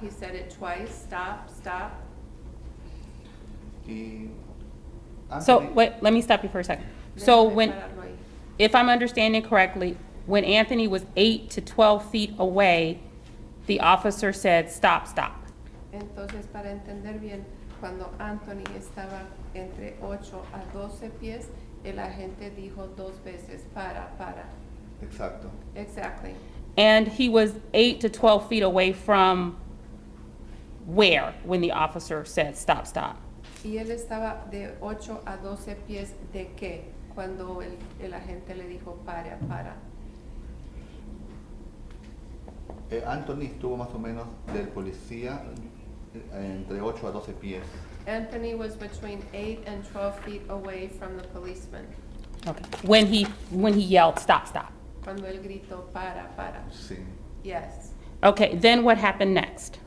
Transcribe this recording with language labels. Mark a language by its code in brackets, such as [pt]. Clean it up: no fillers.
[en] He said it twice. Stop, stop. [es] Y [en] So, Anthony, wait, let me stop you for a second. So [es] Déjame pararlo ahí. [en] if I'm understanding correctly, when Anthony was 8 to 12 feet away, the officer said, stop, stop. [es] Entonces, para entender bien, cuando Anthony estaba entre 8 a 12 pies, el agente dijo 2 veces, para. exacto. [en] Exactly. And he was 8 to 12 feet away from where when the officer said, stop, stop? [es] Y él estaba de 8 a 12 pies de qué, cuando el agente le dijo, para. Anthony estuvo más o menos del policía entre 8 a 12 pies. [en] Anthony was between 8 and 12 feet away from the policeman Okay. When he yelled, stop, stop. [es] cuando él gritó, para. Sí. [en] Yes. Okay, then what happened next?